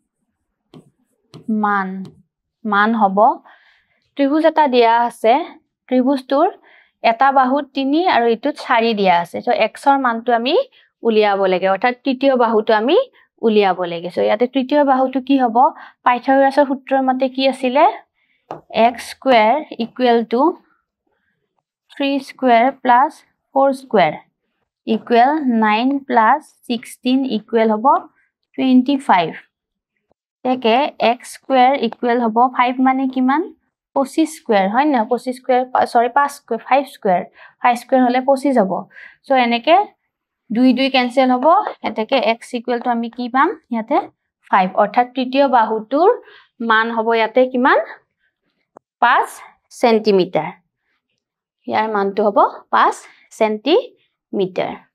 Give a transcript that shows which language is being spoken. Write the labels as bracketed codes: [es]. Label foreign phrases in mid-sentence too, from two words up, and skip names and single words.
[as] মান হ'ব ত্ৰিভুজ এটা দিয়া আছে ত্ৰিভুজটোৰ এটা বাহুত 3 আৰু এটোত 4 দিয়া আছে সো x ৰ মানটো আমি উলিয়াব লাগে অৰ্থাৎ তৃতীয় বাহুটো আমি উলিয়াব লাগে সো ইয়াতে তৃতীয় বাহুটো কি হ'ব পাইথাগোৰাছৰ সূত্ৰৰ মতে কি আছিল [en] x square equal to 3 square plus 4 square equal 9 plus 16 equal [as] হ'ব 25 তেকে [en] x square [as] equal হ'ব 5 মানে কিমান 25 square হয় না [en] 25 square sorry 5 square [as] হলে 25 হ'ব সো এনেকে 2 ক্যান্সেল হ'ব এতেকে [en] x equal to [as] আমি কি পাম ইয়াতে 5 অৰ্থাৎ তৃতীয় বাহুটোৰ মান হ'ব ইয়াতে কিমান 5 সেন্টিমিটাৰ ইয়াৰ মানটো হ'ব 5 সেন্টিমিটাৰ